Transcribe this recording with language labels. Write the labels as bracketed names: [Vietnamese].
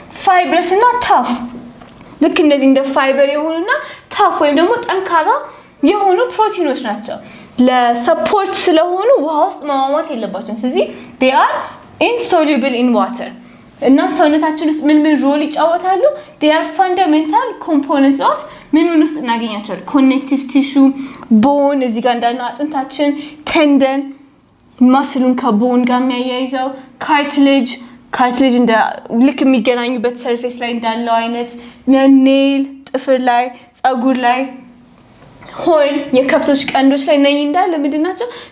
[Amharic] ፋይብረስ እና ታፍ። ልክ እንደዚህ እንደ ፋይበር የሆኑና ታፍ ወይም ደግሞ ጠንካራ የሆኑ ፕሮቲኖች ናቸው። ለሰፖርት ስለሆኑ ውሃ ውስጥ መሟሟት የለባቸውም። ስለዚህ [English] they are insoluble in water [Amharic] እና ሰውነታችን ውስጥ ምን ሮል ይጫወታሉ? [English] they are fundamental components of [Amharic] ምን ውስጥ እናገኛቸዋለን? [English] connective tissue, bone [Amharic] እዚህ ጋር እንዳልነው አጥንታችን፣ tendon ማስሉን ከቦን ጋር የሚያያይዘው፣ cartilage እንደ ልክ የሚገናኙበት ሰርፌስ ላይ እንዳለው አይነት፣ nail ጥፍር ላይ፣ ጸጉር ላይ፣ ሆል የከብቶች ቀንዶች ላይ ነኝ እንዳለ ምንድናቸው?